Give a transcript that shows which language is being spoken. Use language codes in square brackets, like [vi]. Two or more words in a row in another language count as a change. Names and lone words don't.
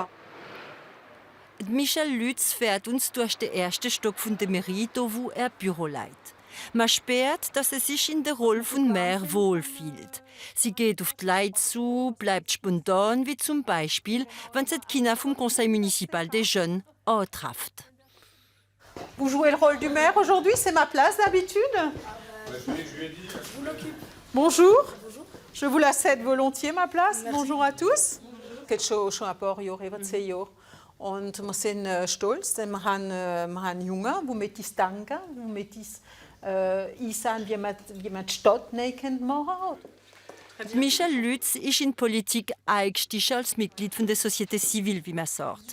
[de] Michel Lütz fährt uns durch den ersten Stock von der Mairie, wo er Büro leitet. Man spürt, dass er sich in der Rolle von Maire wohlfühlt. Sie geht auf die Leute zu, bleibt spontan, wie zum Beispiel, wenn sie die Kinder vom [fr] Conseil municipal des Jeunes [de] antrifft. [fr] Vous jouez le rôle du maire aujourd'hui, c'est ma place d'habitude. Bonjour. Je vous la cède volontiers, ma place. Merci. Bonjour à tous. [de] Geht schon ein paar Jahre, über 10 Jahre. Und wir sind stolz, denn wir haben Jungen, die mit uns denken, die mit uns einsehen, wie man die Stadt neu machen kann. Michel Lütz ist in Politik eingestiegen als Mitglied der [fr] Société Civile, [de] wie man sagt.